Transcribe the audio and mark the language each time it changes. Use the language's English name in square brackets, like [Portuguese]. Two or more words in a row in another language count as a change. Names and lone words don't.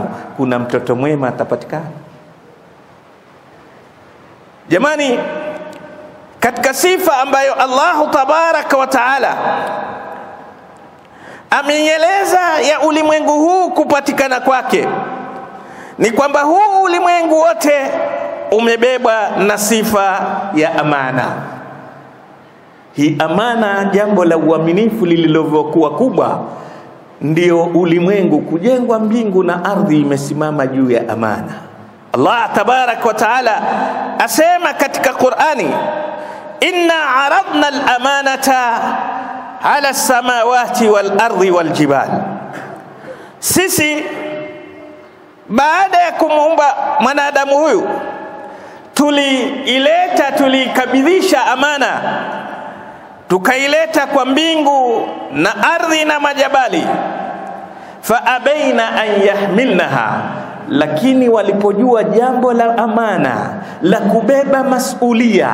[Swahili] Kuna mtoto mwema atapatikana? Jamani, katika sifa ambayo [Arabic] الله تبارك وتعالى [Swahili] ameieleza ya ulimwengu huu kupatikana kwake, ni kwamba huu ulimwengu wote umebebwa na sifa ya amana. Hii amana, jambo la uaminifu lililokuwa kubwa, ndio ulimwengu kujengwa. Mbingu na ardhi imesimama juu ya amana. [Arabic] الله تبارك وتعالى [Swahili] asema katika Qur'ani, [Arabic] إنا عرضنا الأمانة على السماوات والأرض والجبال. [Swahili] Sisi baada ya kumuumba mwanadamu huyu tulikabidhisha amana, tukaileta kwa mbingu na ardhi na majabali. [Arabic] فأبين أن يحملنها, [Swahili] lakini walipojua jambo la amana la kubeba masulia.